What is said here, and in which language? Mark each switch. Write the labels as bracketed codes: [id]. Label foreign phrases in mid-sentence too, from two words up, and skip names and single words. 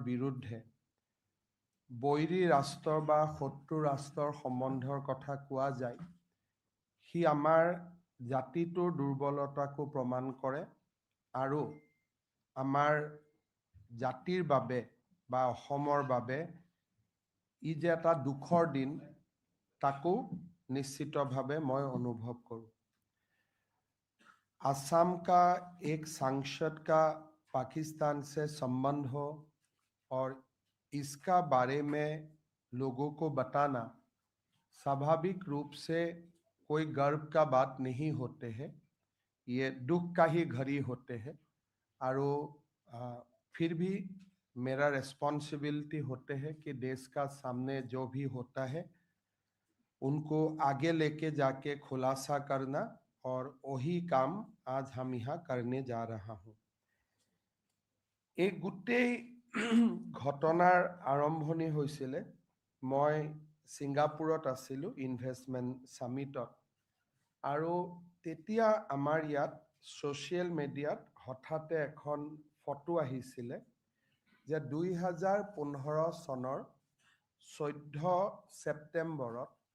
[as] বিৰুদ্ধে বৈৰী ৰাষ্ট্ৰ বা শত্ৰু ৰাষ্ট্ৰৰ সম্বন্ধৰ কথা কোৱা যায়, সি আমাৰ জাতিটোৰ দুৰ্বলতাকো প্ৰমাণ কৰে আৰু আমাৰ জাতিৰ বাবে বা অসমৰ বাবে ই যে এটা দুখৰ দিন তাকো নিশ্চিতভাৱে মই অনুভৱ কৰোঁ। [hi] असम का एक सांसद का पाकिस्तान से संबंध हो और इसका बारे में लोगों को बताना स्वाभाविक रूप से कोई गर्व का बात नहीं होते हैं, ये दुख का ही घड़ी होते हैं। और फिर भी मेरा रिस्पॉन्सिबिलिटी होते हैं कि देश का सामने जो भी होता है उनको आगे लेके जाके खुलासा करना, और वही काम आज हम यहाँ करने जा रहा हूँ। [as] एक गोटेই ঘটনাৰ আৰম্ভণি হৈছিলে মই ছিংগাপুৰত আছিলোঁ ইনভেষ্টমেণ্ট সামিটত, আৰু তেতিয়া আমাৰ ইয়াত ছ'চিয়েল মিডিয়াত হঠাতে এখন ফটো আহিছিলে যে 2015 চনৰ 14 ছেপ্টেম্বৰত